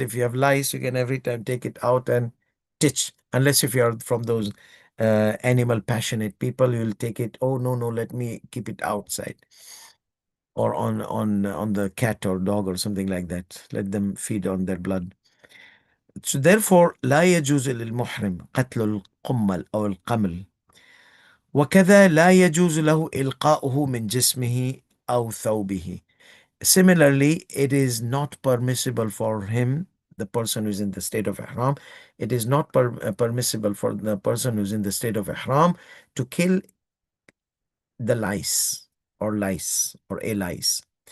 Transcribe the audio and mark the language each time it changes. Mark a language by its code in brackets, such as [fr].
[en] If you have lice, you can every time take it out and titch. Unless if you are from those animal passionate people, you'll take it. Oh no, no, let me keep it outside or on the cat or dog or something like that. Let them feed on their blood. So therefore, [ar] لا يجوز للمحرم قتل القمل أو القمل. وكذا لا يجوز له إلقاؤه من جسمه أو ثوبه. [en] Similarly, it is not permissible for him, the person who's in the state of ihram, it is not permissible for the person who's in the state of ihram to kill the lice or a lice.